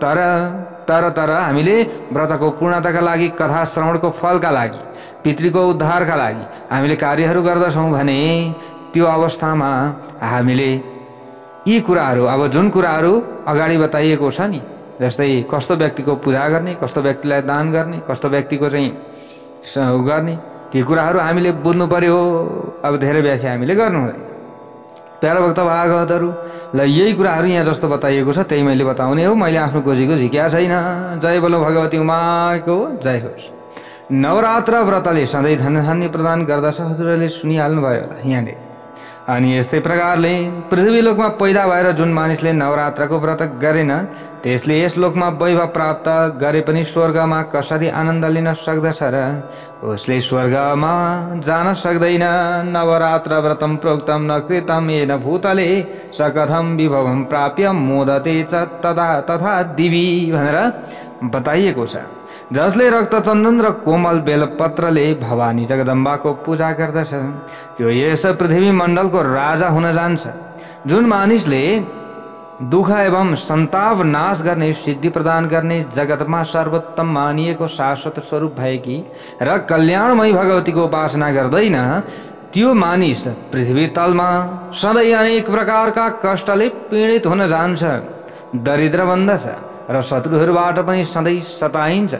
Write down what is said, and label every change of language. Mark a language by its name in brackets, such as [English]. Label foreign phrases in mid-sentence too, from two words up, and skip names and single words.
[Nepali] तर हामीले व्रतको पूर्णताका लागि, कथा श्रवणको फलका लागि, पितृको उद्धारका लागि हामीले कार्यहरू गर्दछौँ भने त्यो अवस्थामा हामीले यी कुराहरू, अब जुन कुराहरू अगाडि बताइएको छ नि, जस्तै कस्तो व्यक्तिको पूजा गर्ने, कस्तो व्यक्तिलाई दान गर्ने, कस्तो व्यक्तिको चाहिँ गर्ने, ती कुराहरू हामीले बुझ्नु पर्यो। अब धेरै व्याख्या हामीले गर्नु हुँदैन। प्यारा भक्त भागवतहरू ल यही कुराहरू यहाँ जस्तो बताइएको छ त्यही मैले बताउने हो। मैले आफ्नो गोजीको झिक्या छैन। जय बोलो भगवती उमाको जय होस्। नवरात्र व्रतले सधैँ धनधान्य प्रदान गर्दछ, हजुरहरूले सुनिहाल्नुभयो होला यहाँले। अनि यस्तै प्रकारले पृथ्वीलोकमा पैदा भएर जुन मानिसले नवरात्रको व्रत गरेन त्यसले यस लोकमा वैभव प्राप्त गरे पनि स्वर्गमा कसरी आनन्द लिन सक्दछ र उसले स्वर्गमा जान सक्दैन। [Sanskrit] नवरात्र व्रतम प्रोक्तम न कृतम येन भूतले सकथम विभवम प्राप्य मोदते च तथा दिवी [Nepali] भनेर बताइएको छ। जसले रक्तचन्दन र कोमल बेलपत्रले भवानी जगदम्बाको पूजा गर्दछ त्यो यस पृथ्वी मण्डलको राजा हुन जान्छ। जुन मानिसले दुःख एवं सन्ताप नाश गर्ने, सिद्धि प्रदान गर्ने, जगतमा सर्वोत्तम मानिएको शाश्वत स्वरूप भएकी र कल्याणमयी भगवतीको उपासना गर्दैन त्यो मानिस पृथ्वी तलमा सधैँ अनेक प्रकारका कष्टले पीडित हुन जान्छ, दरिद्र बन्दछ र शत्रुहरूबाट पनि सधैँ सताइन्छ।